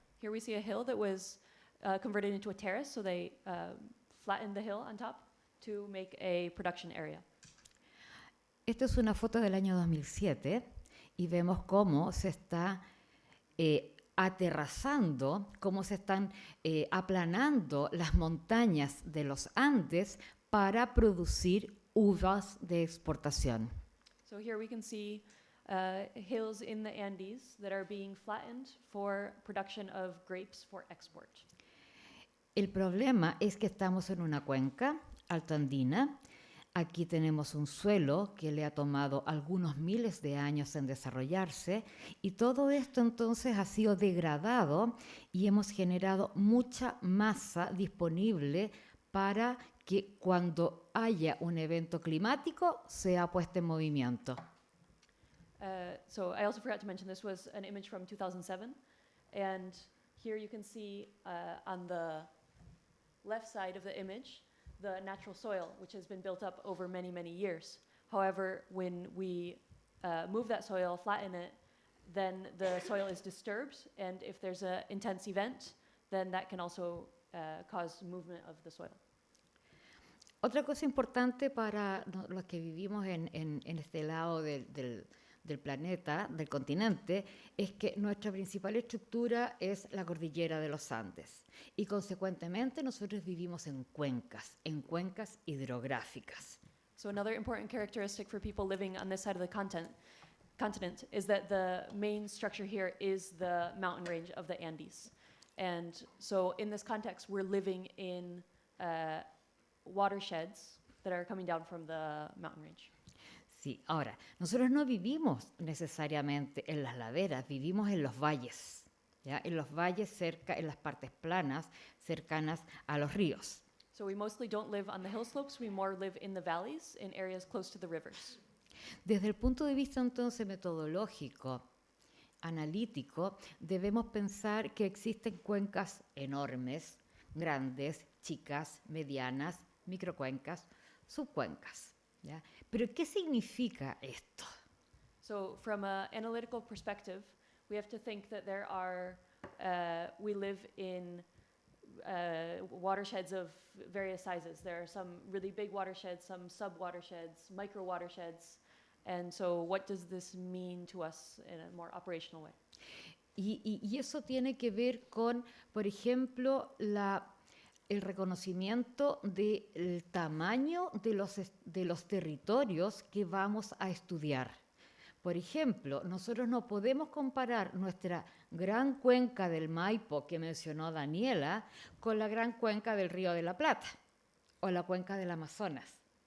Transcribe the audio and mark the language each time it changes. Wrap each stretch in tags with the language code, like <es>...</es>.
<en>Here we see a hill that was converted into a terrace, so they flattened the hill on top to make a production area.</en> <es>Esta es una foto del año 2007 y vemos cómo se está aterrazando, cómo se están aplanando las montañas de los Andes para producir uvas de exportación.</es> <en>So here we can see hills in the Andes that are being flattened for production of grapes for export.</en> <es>El problema es que estamos en una cuenca altoandina. Aquí tenemos un suelo que le ha tomado algunos miles de años en desarrollarse y todo esto entonces ha sido degradado y hemos generado mucha masa disponible para que cuando haya un evento climático sea puesta en movimiento.</es> <en>So I also forgot to mention this was an image from 2007, and here you can see on the left side of the image the natural soil, which has been built up over many, many years. However, when we move that soil, flatten it, then the soil is disturbed, and if there's an intense event, then that can also cause movement of the soil.</en> <es>Otra cosa importante para los que vivimos en este lado del planeta, del continente, es que nuestra principal estructura es la cordillera de los Andes y consecuentemente nosotros vivimos en cuencas hidrográficas.</es> <en>So another important characteristic for people living on this side of the continent is that the main structure here is the mountain range of the Andes. And so in this context, we're living in watersheds that are coming down from the mountain range.</en> <es>Sí, ahora, nosotros no vivimos necesariamente en las laderas, vivimos en los valles, ¿ya? En los valles en las partes planas, cercanas a los ríos.</es> <en>So we mostly don't live on the hill slopes, we more live in the valleys, in areas close to the rivers.</en> <es>Desde el punto de vista entonces metodológico, analítico, debemos pensar que existen cuencas enormes, grandes, chicas, medianas, microcuencas, subcuencas, ¿ya? Pero ¿qué significa esto?</es> <en>So from an analytical perspective, we have to think that there are, we live in watersheds of various sizes. There are some really big watersheds, some sub-watersheds, micro-watersheds. And so what does this mean to us in a more operational way?</en> <es>Y eso tiene que ver con, por ejemplo, el reconocimiento del tamaño de los territorios que vamos a estudiar. Por ejemplo, nosotros no podemos comparar nuestra gran cuenca del Maipo que mencionó Daniela con la gran cuenca del Río de la Plata o la cuenca del Amazonas.</es>